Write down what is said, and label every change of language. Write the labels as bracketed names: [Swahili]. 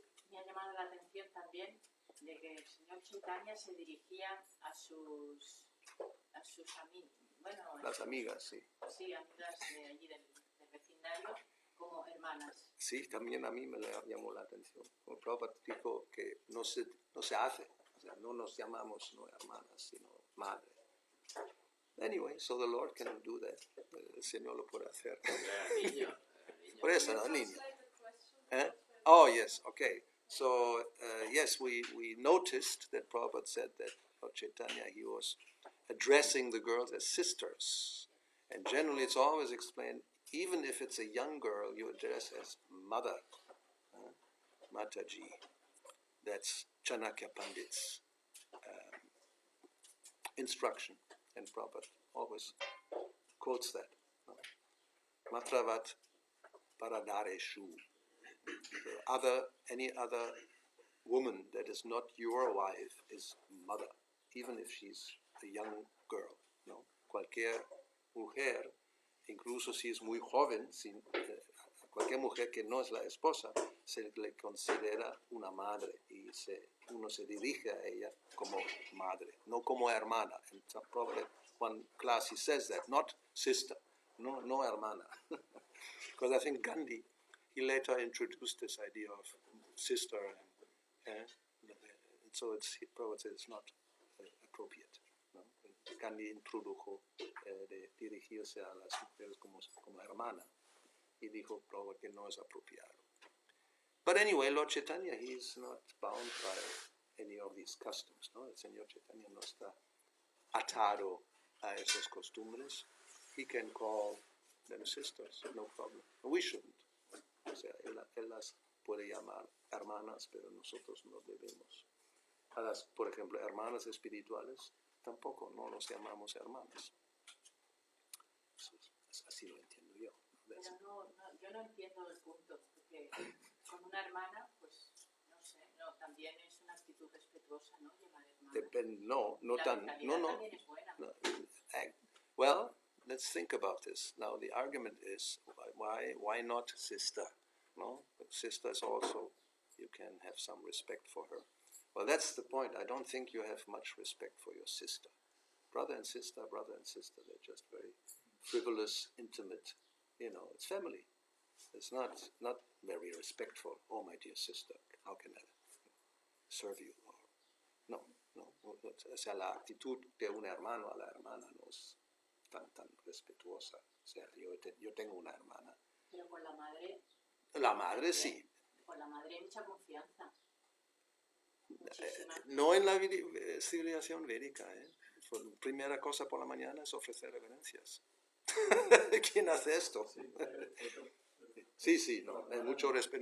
[Spanish] Me ha llamado la atención también de que el señor Chaitanya se dirigía a sus amigos, bueno, Las amigas, sí. Sí, amigas de allí del vecindario, como hermanas. Sí, también a mí me llamó la atención. Como Prabhupada dijo que no se hace, o sea, no nos llamamos no hermanas, sino madre. [English] Anyway, so the Lord can do that. [Spanish] El Señor lo puede hacer. Por eso, no, niño. [English] Oh, yes, okay. So, yes, we noticed that Prabhupada said that Lord Chaitanya, he was addressing the girls as sisters. And generally it's always explained, even if it's a young girl, you address as mother, Mataji. That's Chanakya Pandit's instruction. And Prabhupada always quotes that. Matravat paradareshu. Any other woman that is not your wife is mother, even if she's a young girl. [Spanish] ¿No? Cualquier mujer, incluso si es muy joven, cualquier mujer que no es la esposa, se le considera una madre y uno se dirige a ella como madre, no como hermana. [English] And probably one class he says that, not sister, [Spanish] no hermana. [English] Because I think Gandhi, he later introduced this idea of sister, and so Prabhupada says it's not appropriate. [Spanish] ¿No? Gandhi introdujo de dirigirse a las mujeres como hermana y dijo Prabhupada que no es apropiado. [English] But anyway, Lord Chaitanya, he is not bound by any of these customs. [Spanish] ¿No? El Señor Chaitanya no está atado a esas costumbres. [English] He can call them sisters, no problem. We shouldn't. [Spanish] O sea, él las puede llamar hermanas, pero nosotros no debemos. A las, por ejemplo, hermanas espirituales, tampoco no nos llamamos hermanas. Así lo entiendo yo. Pero yo no entiendo el punto, porque con una hermana, pues, no sé, también es una actitud respetuosa, ¿no? Llamar hermana. No tan. No. [English] Well, let's think about this. Now, the argument is, why not sister? No? But sister is also, you can have some respect for her. Well, that's the point. I don't think you have much respect for your sister. Brother and sister, they're just very frivolous, intimate. It's family. It's not very respectful. Oh, my dear sister, how can I serve you? [Spanish] No. O sea, la actitud de un hermano a la hermana no es tan respetuosa. O sea, yo tengo una hermana. Pero con la madre... La madre sí. Con la madre hay mucha confianza. No en la civilización védica. La primera cosa por la mañana es ofrecer reverencias. ¿Quién hace esto? Sí, no. Mucho respeto.